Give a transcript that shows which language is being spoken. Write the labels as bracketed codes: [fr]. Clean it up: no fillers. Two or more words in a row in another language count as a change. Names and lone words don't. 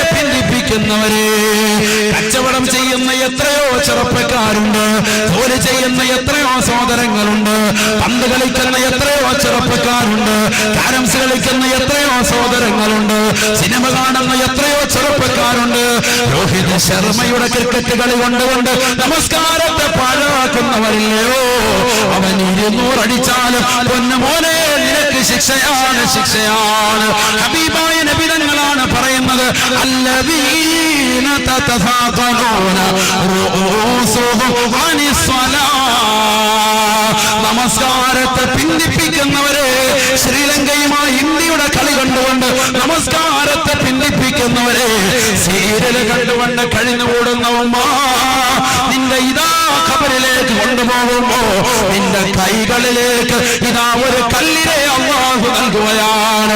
[ml] കച്ചവടം ചെയ്യുന്ന എത്രയോ ചെറുപ്പക്കാരുണ്ട്, ജോലി ചെയ്യുന്ന എത്രയോ സഹോദരങ്ങളുണ്ട്, പന്ത് കളിക്കുന്ന എത്രയോ ചെറുപ്പക്കാരുണ്ട്, കാരംസ് കളിക്കുന്ന എത്രയോ സഹോദരങ്ങളുണ്ട്, സിനിമ കാണുന്ന എത്രയോ ചെറുപ്പക്കാരുണ്ട്. രോഹിത് ശർമ്മയുടെ ക്രിക്കറ്റ് കളി കൊണ്ടുകൊണ്ട് നമസ്കാരത്തെ പാഴാക്കുന്നവരില്ലയോ? അവൻ 200 അടിച്ചാലും പൊന്നുമോനെ നിനക്ക് ശിക്ഷയാണ്. ഹബീബായ നബി തങ്ങളാണ് പറയുന്നത്, [ar] الذين تتثاقلون رؤوسهم عن الصلاة. [ml] നമസ്കാരത്തെ പിന്തിപ്പിക്കുന്നവരെ, ശ്രീലങ്കയുമായി ഇന്ത്യയുടെ കളി കണ്ടുകൊണ്ട് നമസ്കാരത്തെ പിന്തിപ്പിക്കുന്നവരെ, സീരിയൽ കണ്ടുകൊണ്ട് കഴിഞ്ഞുകൂടുന്ന ഉമ്മ, നിന്റെ ഇതാ ഖബറിലേക്ക് കൊണ്ടുപോകുമ്പോ നിന്റെ കൈകളിലേക്ക് ഇതാ ഒരു കല്ലിനെ അല്ലാഹു നൽകുകയാണ്.